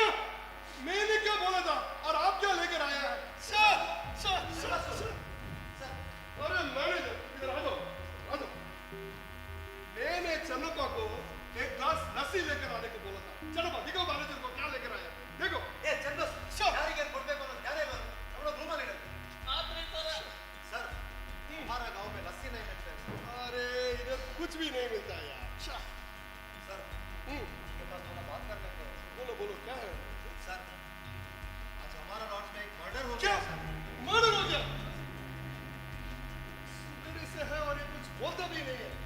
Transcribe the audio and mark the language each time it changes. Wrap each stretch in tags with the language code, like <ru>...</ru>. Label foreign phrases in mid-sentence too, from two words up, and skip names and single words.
<hi>मैंने क्या बोला था और आप क्या लेकर आया है? सर. अरे मैनेजर इधर आ जाओ, आ जाओ. मैंने चन्नप्पा को एक ग्लास लस्सी लेकर आने को बोला था. चन्नप्पा दिखाओ मैनेजर को क्या लेकर आया. देखो.</hi> <kn>ಏ ಚಂದಸ್, ಯಾರಿಗೆ ಕೊಡ್ಬೇಕು ಅನ್ನೋದು ಯಾರೇ ಬಂದು ಅವರ ರೂಮಲ್ಲಿ ಇಡಬೇಕು. ಆತ್ರಿ ಸರ.</kn> <hi>सर, हमारा गांव में लस्सी नहीं मिलता है. अरे इधर कुछ भी नहीं मिलता है यार. सर, आपके पास थोड़ा बात कर लेते हैं. बोलो बोलो क्या है? सर, आज हमारा लॉज में एक मर्डर हो क्या? गया सर. मर्डर हो गया? सुनने से है और ये कुछ बोलता भी नहीं है.</hi>